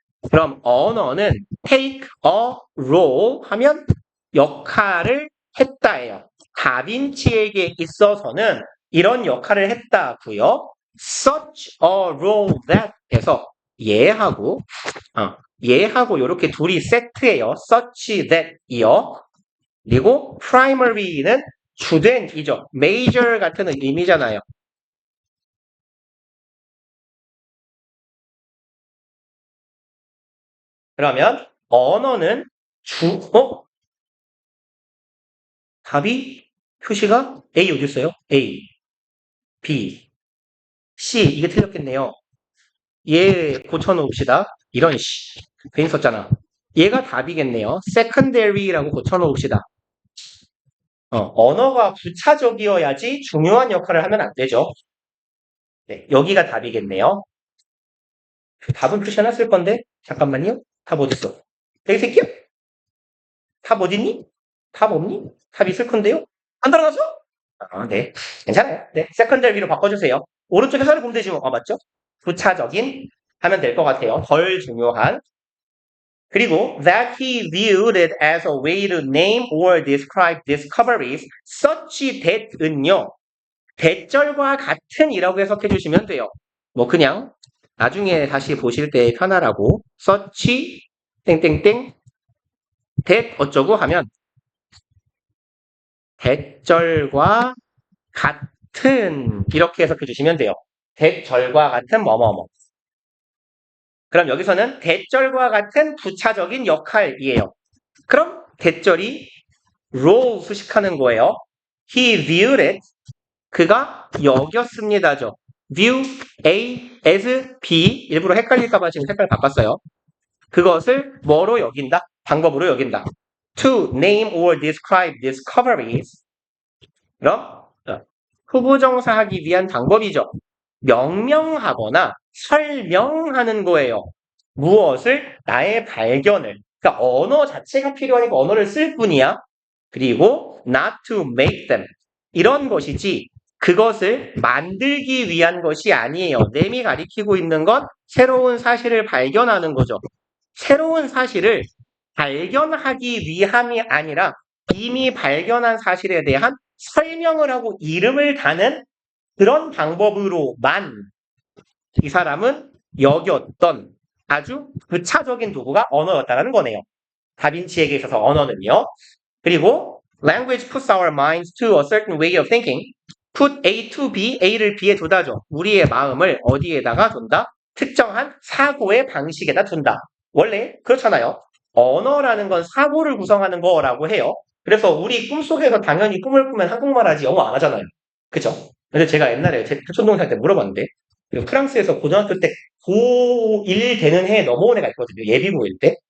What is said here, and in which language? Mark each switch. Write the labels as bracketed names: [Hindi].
[Korean] 그럼 언어는 [English] take a role [Korean] 하면 역할을 했다예요. 다빈치에게 있어서는 이런 역할을 했다고요. [English] Such a role that [Korean] 에서 얘하고 이렇게 둘이 세트예요. Such that이요. 그리고 primary는 주된이죠. major 같은 의미잖아요. 그러면 언어는 답이 표시가 A 어디 있어요? A, B, C 이게 틀렸겠네요. 얘 고쳐놓읍시다. 이런 씨 괜히 썼잖아. 얘가 답이겠네요. secondary라고 고쳐놓읍시다. 언어가 부차적이어야지 중요한 역할을 하면 안 되죠. 네, 여기가 답이겠네요. 답은 표시해놨을 건데 잠깐만요. 답 어딨어? 여기 새끼야? 답 어딨니? 답 없니? 답 있을 건데요? 안 달아놨어? 네. 괜찮아요. 네. 세컨더리로 바꿔주세요. 오른쪽에 서를 보면 되지 뭐. 맞죠? 부차적인 하면 될 것 같아요. 덜 중요한. [English] 그리고 that he viewed it as a way to name or describe discoveries such that은요. [Korean] 대절과 같은이라고 해석해 주시면 돼요. 뭐 그냥 나중에 다시 보실 때 편하라고 such 땡땡땡 that 어쩌고 하면 대절과 같은 이렇게 해석해 주시면 돼요. 대절과 같은 뭐뭐뭐. 그럼 여기서는 대절과 같은 부차적인 역할이에요. 그럼 대절이 role 수식하는 거예요. [English] He viewed it. [Korean] 그가 여겼습니다죠. view A as B 일부러 헷갈릴까봐 지금 색깔 바꿨어요. 그것을 뭐로 여긴다? 방법으로 여긴다. [English] To name or describe discoveries. [Korean] 그럼 후보정사하기 위한 방법이죠. 명명하거나 설명하는 거예요. 무엇을? 나의 발견을. 그러니까 언어 자체가 필요하니까 언어를 쓸 뿐이야. [English] 그리고 not to make them. [Korean] 이런 것이지 그것을 만들기 위한 것이 아니에요. 램이 가리키고 있는 건 새로운 사실을 발견하는 거죠. 새로운 사실을 발견하기 위함이 아니라 이미 발견한 사실에 대한 설명을 하고 이름을 다는 그런 방법으로만 이 사람은 여겼던 아주 부차적인 도구가 언어였다는 거네요. 다빈치에게 있어서 언어는요. [English] 그리고 language puts our minds to a certain way of thinking. [Korean] put A to B, A를 B에 두다죠. 우리의 마음을 어디에다가 둔다? 특정한 사고의 방식에다 둔다. 원래 그렇잖아요. 언어라는 건 사고를 구성하는 거라고 해요. 그래서 우리 꿈속에서 당연히 꿈을 꾸면 한국말 하지 영어 안 하잖아요. 그쵸? 근데 제가 옛날에 제 사촌동생 때 물어봤는데 프랑스에서 고등학교 때 고1 되는 해에 넘어온 애가 있거든요. 예비고일 때.